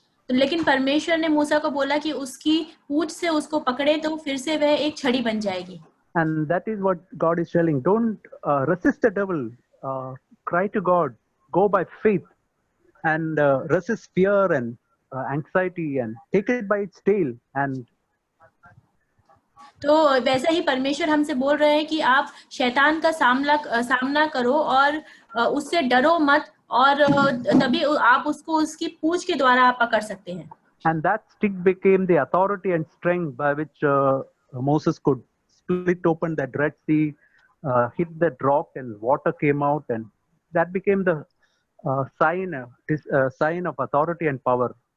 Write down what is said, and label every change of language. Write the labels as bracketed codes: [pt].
[hi] लेकिन परमेश्वर ने मूसा को बोला कि उसकी पूंछ से उसको पकड़े तो फिर से वह एक छड़ी बन जाएगी। [en] And that is what God is telling. Don't resist the devil. Cry to God. Go by faith, and resist fear and anxiety, and take it by its tail. And [hi] तो वैसा ही परमेश्वर हमसे बोल रहे हैं कि आप शैतान का सामना करो और उससे डरो मत, और तभी आप उसको उसकी पूंछ के द्वारा आप पकड़ सकते हैं। [en] And that stick became the authority and strength by which Moses could split open that Red Sea, hit that rock, and water came out, and that became the sign of authority and power.